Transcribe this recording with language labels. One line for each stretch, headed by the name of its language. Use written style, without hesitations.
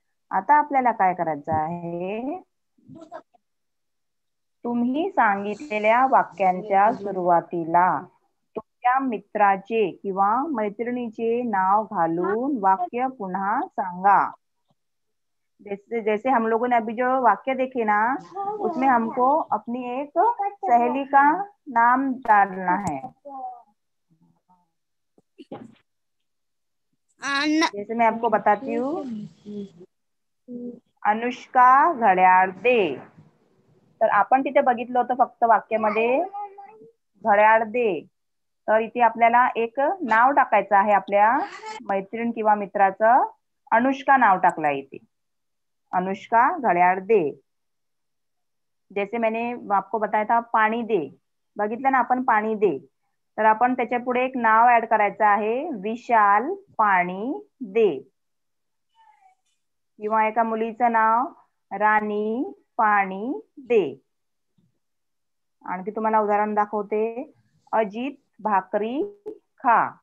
Marathi: आता आपल्याला काय करायचं आहे, तुम्ही सांगितलेल्या वाक्यांच्या सुरुवातीला तुमच्या मित्राचे किंवा मैत्रिणीचे नाव घालून वाक्य पुन्हा सांगा.
Hindi: जैसे जैसे हम लोगों ने अभी जो वाक्य देखे ना, उसमें हमको अपनी एक सहेली का नाम डालना है. जैसे मैं आपको बताती हूँ, अनुष्का
Marathi: घड्याळ दे. तर आपण तिथे बघितलं होतं फक्त वाक्यामध्ये घड्याळ दे. तर इथे आपल्याला एक नाव टाकायचं आहे आपल्या मैत्रीण किंवा मित्राचं. अनुष्का नाव टाकलं इथे. अनुष्का घड्याळ दे.
Hindi: जैसे मैंने आपको बताया था
Marathi: पाणी दे. बघितलं ना आपण पाणी दे. तर आपण त्याच्या पुढे एक नाव ऍड करायचं आहे, विशाल पाणी दे. किंवा एका मुलीचं नाव राणी पाणी दे. आणखी तुम्हाला उदाहरण दाखवते. अजित भाकरी खा.